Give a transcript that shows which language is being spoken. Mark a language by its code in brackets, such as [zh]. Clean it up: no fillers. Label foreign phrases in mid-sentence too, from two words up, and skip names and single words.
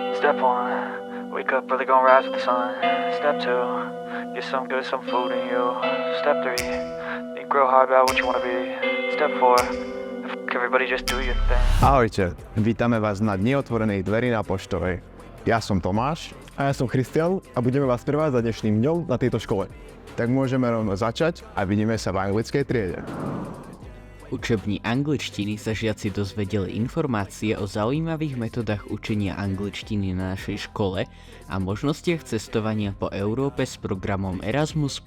[en] Step one, wake up early, gonna rise with the sun. Step two, get some good, some food in you. Step three, think real hard about what you wanna be. Step four, everybody just do your thing. [sk] Ahojte, vítame vás na Dni otvorenej dverí na Poštovej. Ja som Tomáš. A ja som Christian a budeme vás prevádzať dnešným dňom na tejto škole. Tak môžeme rovno začať a vidíme sa v anglickej triede. V učebni angličtiny sa žiaci dozvedeli informácie o zaujímavých metodách učenia angličtiny na našej škole a možnostiach cestovania po Európe s programom Erasmus+.